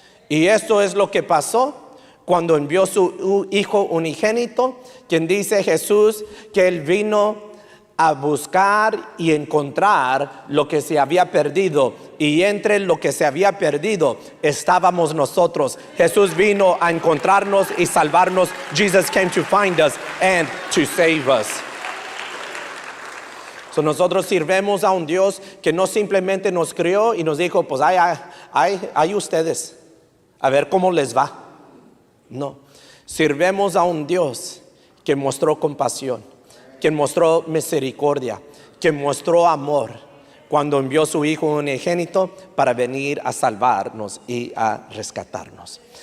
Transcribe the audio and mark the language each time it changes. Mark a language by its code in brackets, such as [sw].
[es] Y esto es lo que pasó cuando envió su Hijo unigénito, quien dice Jesús que Él vino a buscar y encontrar lo que se había perdido. Y entre lo que se había perdido estábamos nosotros. Jesús vino a encontrarnos y salvarnos. [en] Jesus came to find us and to save us. [es] So nosotros sirvemos a un Dios que no simplemente nos crió y nos dijo, pues hay ustedes, a ver cómo les va. No, sirvemos a un Dios que mostró compasión, que mostró misericordia, que mostró amor cuando envió su Hijo unigénito para venir a salvarnos y a rescatarnos.